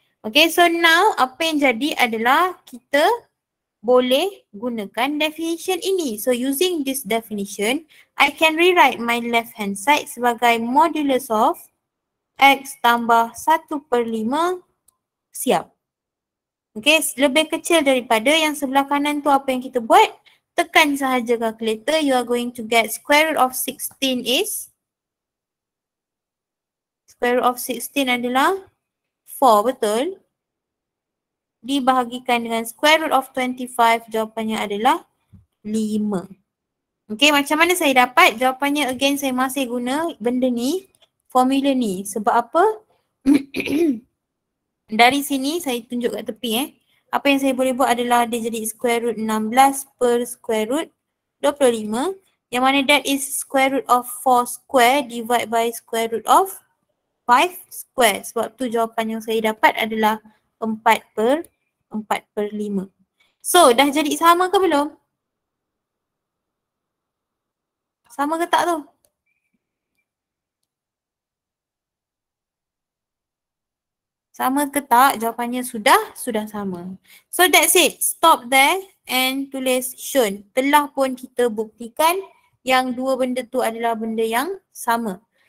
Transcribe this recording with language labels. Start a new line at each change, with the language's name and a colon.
English: Okay, so now
Malay: apa yang jadi adalah kita boleh gunakan definition ini.
English: So using this definition, I can rewrite my left hand side
Malay: sebagai
English: modulus of x
Malay: tambah 1/5 siap. Okay, lebih kecil daripada yang sebelah kanan tu apa yang kita buat? Tekan sahaja
English: calculator, you are going to get square root of 16 is? Square root of 16
Malay: adalah 4, betul? Dibahagikan dengan square root of 25, jawapannya adalah 5. Okay, macam mana saya dapat? Jawapannya again saya masih guna benda ni, formula ni. Sebab apa? Dari sini saya tunjuk kat tepi Apa yang saya boleh buat adalah dia jadi square root 16 per square root 25. Yang mana
English: that is square root of 4 square divide by square root of 5 square.
Malay: Sebab tu jawapan yang saya dapat adalah 4/5. So dah jadi sama ke belum? Sama ke tak tu? Sama ke tak? Jawapannya sudah sama.
English: So that's it. Stop there and
Malay: tulis
English: shown.
Malay: Telah pun kita buktikan yang dua benda tu adalah benda yang sama.